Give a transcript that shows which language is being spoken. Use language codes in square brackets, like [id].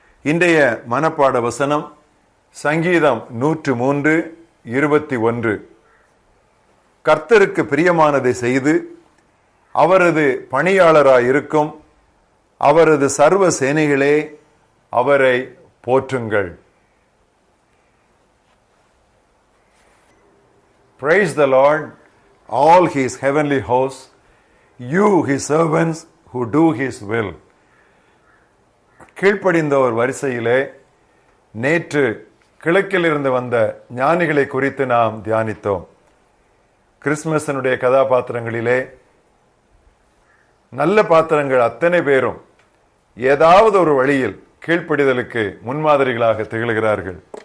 [ta] இன்றைய மனப்பாட வசனம் சங்கீதம் 103:21. கர்த்தருக்கு பிரியமானதை செய்து அவரது பணியாளராயிருக்கும் அவரது சர்வ சேனைகளே அவரை போற்றுங்கள். [en] Praise the Lord, all his heavenly hosts, you his servants who do his will. [ta] கீழ்ப்படிந்தோர் வரிசையிலே நேற்று கிழக்கிலிருந்து வந்த ஞானிகளை குறித்து நாம் தியானித்தோம். கிறிஸ்துமஸினுடைய கதாபாத்திரங்களிலே நல்ல பாத்திரங்கள் அத்தனை பேரும் ஏதாவது ஒரு வழியில் கீழ்ப்படிதலுக்கு முன்மாதிரிகளாக திகழ்கிறார்கள்.